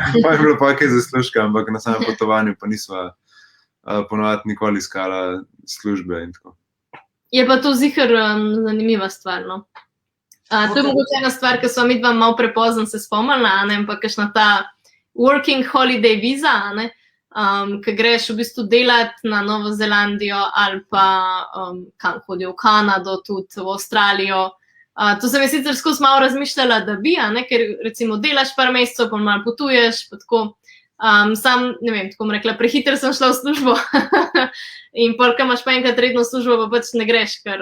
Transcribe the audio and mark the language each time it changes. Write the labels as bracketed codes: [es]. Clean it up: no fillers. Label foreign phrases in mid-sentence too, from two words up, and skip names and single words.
[sl] Pa je bilo pa kaj zaslužka, ampak na samem potovanju pa nisva ponovadi nikoli iskala službe in tako. Je pa to ziher zanimiva stvar, no. To je mogoče ena stvar, ki sva midva malo prepozno se spomnila, ne, ampak kakšna ta [en] working holiday visa, [sl] ne. ki greš v bistvu delati na Novo Zelandijo ali pa kam hodijo v Kanado, tudi v Avstralijo. To sem sicer skozi malo razmišljala, da bi, ker recimo delaš par mesecev, pa malo potuješ, pa tako. Sam, ne vem, tako bom rekla, prehiter sem šla v službo in polka imaš pa enkrat redno službo, pa pač ne greš, ker